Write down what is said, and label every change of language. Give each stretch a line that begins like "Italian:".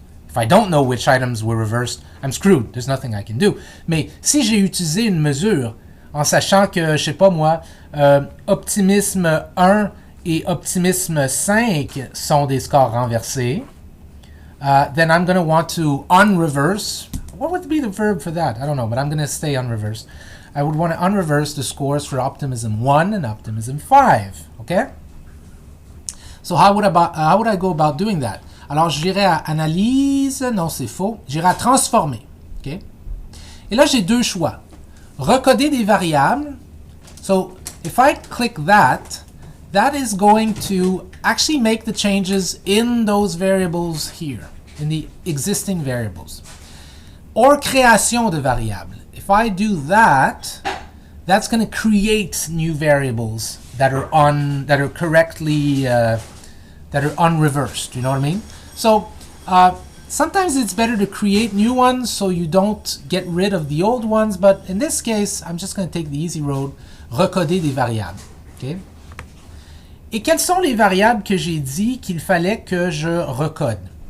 English: If I don't know which items were reversed, I'm screwed. There's nothing I can do.
French: Mais si j'ai utilisé une mesure en sachant que, je sais pas moi, optimisme 1 et optimisme 5 sont des scores renversés,
English: then I'm going to want to unreverse. What would be the verb for that? I don't know, but I'm going to stay unreversed. I would want to unreverse the scores for optimism 1 and optimism 5. Okay? So how would I go about doing that?
French: Alors, j'irai à analyse, non, c'est faux. J'irai à transformer. Okay? Et là, j'ai deux choix. Recoder des variables.
English: So, if I click that is going to actually make the changes in those variables here, in the existing variables.
French: Or création de variables.
English: If I do that, that's going to create new variables that are correctly, that are unreversed. You know what I mean? So sometimes it's better to create new ones so you don't get rid of the old ones, but in this case, I'm just going to take the easy road,
French: recoder des variables.
English: Okay?
French: Et quelles sont les variables que j'ai dit qu'il fallait que je recode?